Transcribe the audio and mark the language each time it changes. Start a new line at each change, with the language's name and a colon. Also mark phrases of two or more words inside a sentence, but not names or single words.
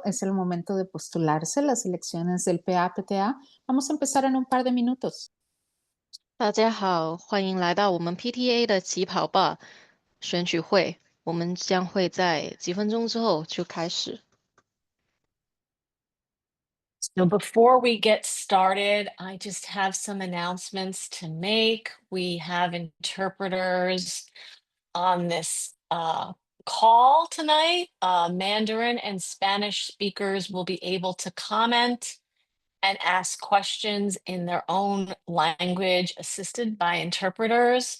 Spanish: Es el momento de postularse las elecciones del PA-PTA. Vamos a empezar en un par de minutos.
Chinese: 大家好，欢迎来到我们 PTA 的起跑吧选举会。我们将会在几分钟之后就开始。
English: So before we get started, I just have some announcements to make. We have interpreters on this call tonight. Mandarin and Spanish speakers will be able to comment and ask questions in their own language, assisted by interpreters.